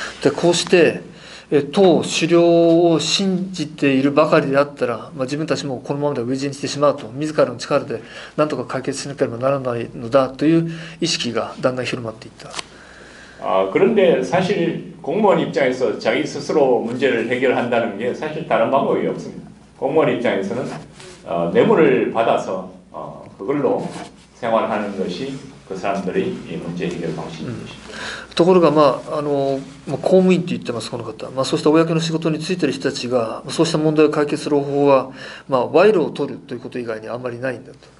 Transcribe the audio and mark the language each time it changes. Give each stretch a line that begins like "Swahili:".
Japanese: でこうして党首領を信じているばかりであったら、自分たちもこのままでは飢え死にしてしまうと、自らの力で何とか解決しなければならないのだという意識がだんだん広まっていった。
Korean: 그런데 사실 공무원 입장에서 자기 스스로 문제를 해결한다는 게 사실 다른 방법이 없습니다. 공무원 입장에서는 뇌물을 받아서 그걸로 생활하는 것이 그 사람들의 이 문제 해결 방식인 것입니다.
Japanese: ところが公務員と言ってますこの方、そうした公の仕事に就いている人たちがそうした問題を解決する方法は賄賂を取るということ以外にあんまりないんだと。